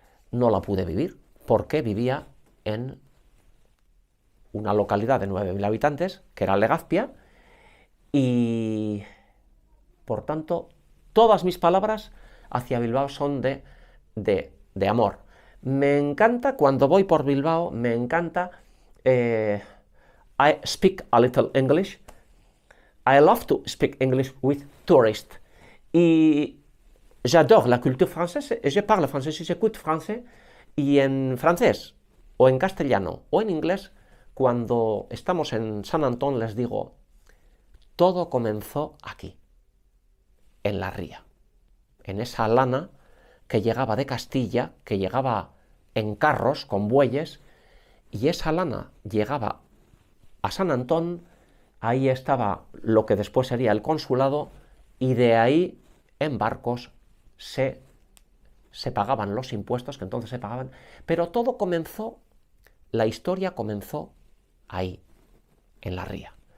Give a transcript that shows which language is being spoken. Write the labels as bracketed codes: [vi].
[es] no la pude vivir, porque vivía en una localidad de 9.000 habitantes, que era Legazpia, y por tanto todas mis palabras hacia Bilbao son de amor. Me encanta cuando voy por Bilbao, me encanta. [en] I speak a little English. I love to speak English with tourists. [fr] Et j'adore la culture française, et je parle français, j'écoute français, [es] Y en francés, o en castellano, o en inglés, cuando estamos en San Antón les digo, todo comenzó aquí, en la ría, en esa lana que llegaba de Castilla, que llegaba en carros con bueyes, y esa lana llegaba a San Antón, ahí estaba lo que después sería el consulado, y de ahí en barcos se pagaban los impuestos que entonces se pagaban, pero todo comenzó, la historia comenzó ahí, en la ría.